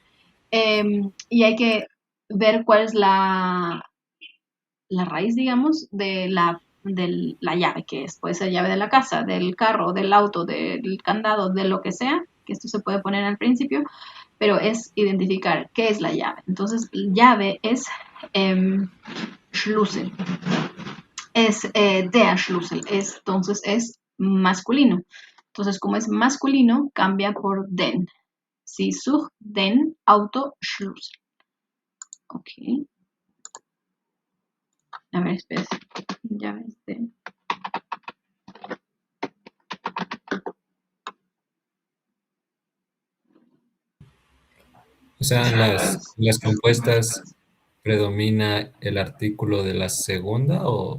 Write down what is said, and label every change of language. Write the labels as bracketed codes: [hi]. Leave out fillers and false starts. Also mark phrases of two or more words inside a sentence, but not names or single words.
[es] Y hay que ver cuál es la raíz, digamos, de la llave, que es, puede ser llave de la casa, del carro, del auto, del candado, de lo que sea, que esto se puede poner al principio, pero es identificar qué es la llave. Entonces, llave es Schlüssel, es [de] der Schlüssel, [es] entonces es masculino. Entonces, como es masculino, cambia por den. [de] Sie sucht den Autoschlüssel. [es] Ok. A ver, espera. Llaves de... O sea, las compuestas predomina el artículo de la segunda o